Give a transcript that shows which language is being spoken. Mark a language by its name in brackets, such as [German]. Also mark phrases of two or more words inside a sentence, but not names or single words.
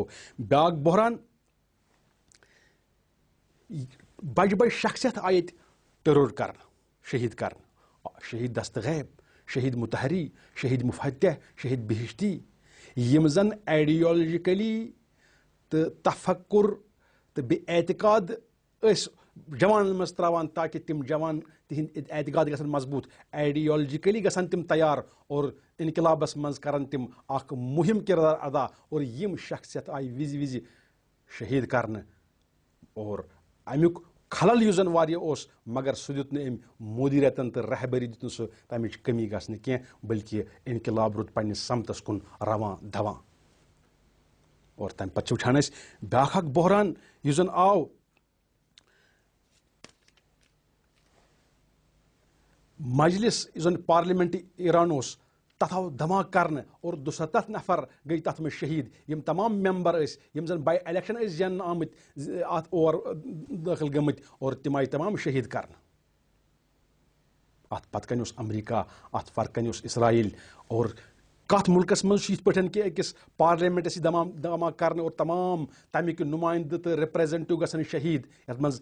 [Kashmiri] بیاکھ بحران بجہِ بجہِ شخصیت آیہِ ییٚتہِ ٹرور کرنہٕ شہیٖد کرنہٕ شہیٖد دستغیب شہیٖد متحری شہیٖد مفتح شہیٖد بہشتی یِم زن آیڈیالوجِکلی تہٕ تفکر تہٕ بے اعتقاد ٲسۍ جوانن مز تراوان تاکہ تم جوان تہند اعتقاد گژھن مضبوط آئیڈیالوجیکلی گژھن تم تیار اور انقلابس مز کرن تم اخ مہم کردار ادا اور یم شخصیت آئی وز شہید کرنے اور امیک خلل یس زن واریاہ اوس مگر سہ دیت نہٕ أمۍ مدیریتن تو رہبری دیت نہٕ سہ تمچ کمی گژھنہ کینٛہہ بلکہ انقلاب روٗد پننس سمتس کن رواں دواں اور تمہ پتہٕ چھِ وٕچھان أسۍ بیٛاکھ اکھ بحران یُس زن آو مجلس یُس زن پارلیمنٹ ایران اوس تتھ آو دھماکہ کرنے اور 270 نفر گئی تتھ منٛز شہید یم تمام ممبر ٲسۍ یم زن [English] by election [Kashmiri] ٲسۍ زیننہٕ آمٕتۍ اتھ اور دٲخل گٔمٕتۍ اور تم آیہِ تمام شہید کرنہٕ اتھ پتہٕ کنہِ اوس امریکہ اتھ فرق کنہِ اوس اسرائیل اور کتھ ملکس منٛز چھُ یِتھ پٲٹھۍ کہ أکِس پارلیمنٹس یی دھماکہ کرنہٕ اور تمام تمیِکۍ نُمایندٕ تہٕ رِپریزنٹیٹو گژھن شہید یتھ منٛز